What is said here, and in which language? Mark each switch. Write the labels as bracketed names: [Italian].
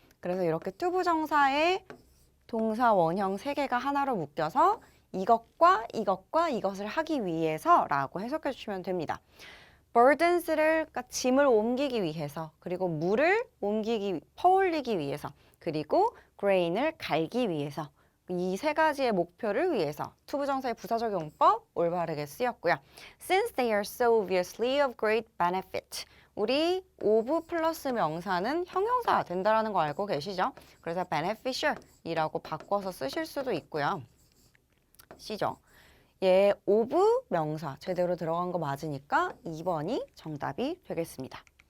[Korean] 그래서 이렇게 투부정사의 동사 원형 3개가 하나로 묶여서 이것과 이것과 이것을 하기 위해서 라고 해석해 주시면 됩니다. burdens를, 그러니까 짐을 옮기기 위해서, 그리고 물을 퍼올리기 위해서, 그리고 grain을 갈기 위해서 이 3가지의 목표를 위해서 투부정사의 부사적 용법 올바르게 쓰였고요. [English] Since they are so obviously of great benefit. [Korean] 우리 of 플러스 명사는 형용사 된다라는 거 알고 계시죠? 그래서 beneficial이라고 바꿔서 쓰실 수도 있고요. C죠. 얘 of 명사 제대로 들어간 거 맞으니까 2번이 정답이 되겠습니다.